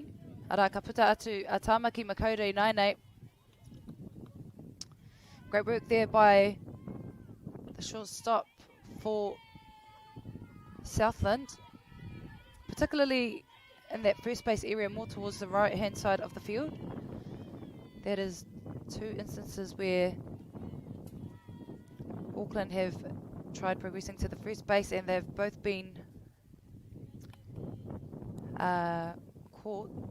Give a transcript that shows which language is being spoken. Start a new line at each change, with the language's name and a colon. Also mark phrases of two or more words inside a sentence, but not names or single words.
Māori: Ara ka puta atu a Tāmaki Makaurau nainei.
English: Great work there by the shortstop for Southland. Particularly in that first base area, more towards the right hand side of the field. That is two instances where Auckland have tried progressing to the first base and they've both been caught.